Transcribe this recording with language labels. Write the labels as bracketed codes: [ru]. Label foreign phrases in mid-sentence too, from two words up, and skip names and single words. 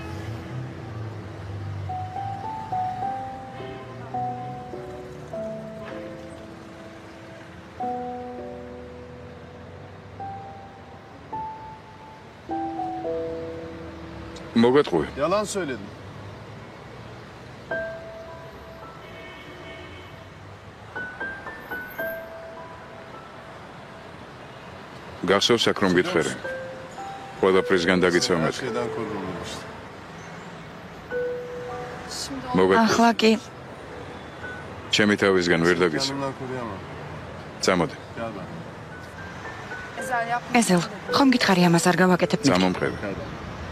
[ka] მოგეთხოვე. [tr] Yalan söyledin. [ka] გახსოვს აქ რომ გითხრე. ყველაფრისგან დაგიცავ მეთქი. [tr] Şeyden korundum işte. [ka] მოგეთხოვე. ახლა კი ჩემი თავისგან ვერ დაგიცავ. [tr] Yanımdan koruyamam. [ka] წამოდი. [tr] Gel ben. [ka] ეზელ, ხომ გითხარი ამას არ გავაკეთებ? წამომყევი.